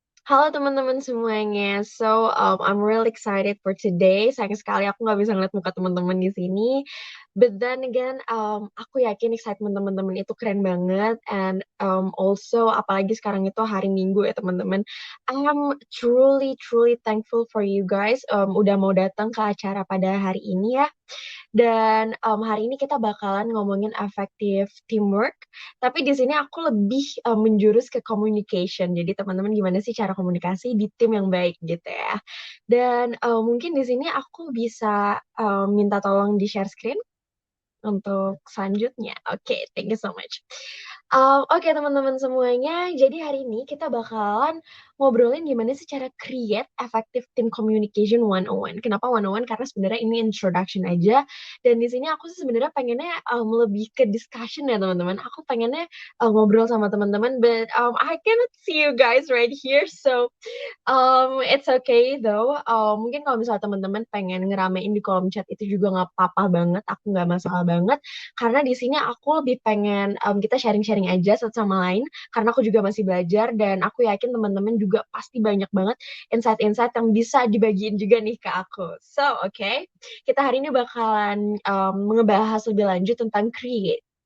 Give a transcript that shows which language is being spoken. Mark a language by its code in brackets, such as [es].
[id] Halo teman-teman semuanya. [en] So, I'm really excited for today. [id] Sayang sekali aku nggak bisa ngeliat muka teman-teman di sini. [en] But then again, [id] aku yakin excitement teman-teman itu keren banget. [en] And also, [id] apalagi sekarang itu hari Minggu ya teman-teman. [en] I'm truly, truly thankful for you guys. [id] Udah mau datang ke acara pada hari ini ya. Dan hari ini kita bakalan ngomongin effective teamwork. Tapi di sini aku lebih menjurus ke communication. Jadi teman-teman gimana sih cara komunikasi di tim yang baik gitu ya. Dan mungkin di sini aku bisa minta tolong di share screen untuk selanjutnya. Oke, [en] thank you so much. [id] Oke teman-teman semuanya, jadi hari ini kita bakalan ngobrolin gimana sih cara [en] create effective team communication 101. [id] Kenapa 101? Karena sebenarnya ini introduction aja. Dan di sini aku sih sebenarnya pengennya lebih ke discussion ya teman-teman. Aku pengennya ngobrol sama teman-teman, [en] but I cannot see you guys right here, so it's okay though. [id] Mungkin kalau misalnya teman-teman pengen ngeramein di kolom chat itu juga nggak apa-apa banget. Aku nggak masalah banget. Karena di sini aku lebih pengen kita sharing-sharing aja satu sama lain. Karena aku juga masih belajar dan aku yakin teman-teman juga pasti banyak banget insight-insight yang bisa dibagiin juga nih ke aku. [en] So, okay. [id] Kita hari ini bakalan ngebahas lebih lanjut tentang create.